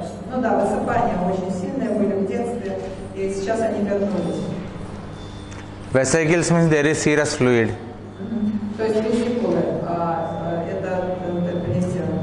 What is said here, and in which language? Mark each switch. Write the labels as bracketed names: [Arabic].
[Russian] Ну да, высыпания очень сильные были в детстве, и сейчас они вернулись. [English] Vesicles means there is serous fluid. [Russian] То есть весикулы, это, понимаете,